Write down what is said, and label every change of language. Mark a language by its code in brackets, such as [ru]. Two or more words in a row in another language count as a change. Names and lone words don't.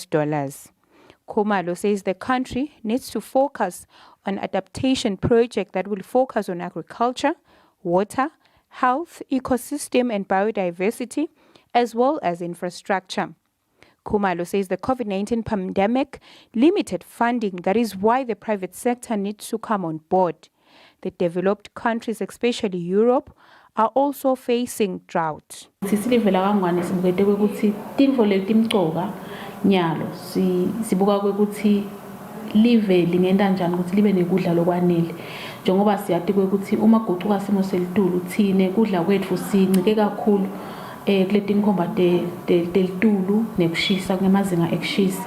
[en] Khumalo says the country needs to focus on adaptation projects that will focus on agriculture, water, health, ecosystem and biodiversity, as well as infrastructure. Khumalo says the COVID-19 pandemic limited funding. That is why the private sector needs to come on board. The developed countries, especially Europe, are also facing drought. [ss] Sisilive la kaNgwane sibukete ukuthi tintfo letimcoka nyalo sibuka ukuthi live lingenda njani ukuthi libe nekudla lokwanele njengoba siyati ukuthi uma guquka simo selitulu thine kudla kwethu sincike kakhulu kuletinkhomba telitulu nekushisa ngemazinga ekushisa.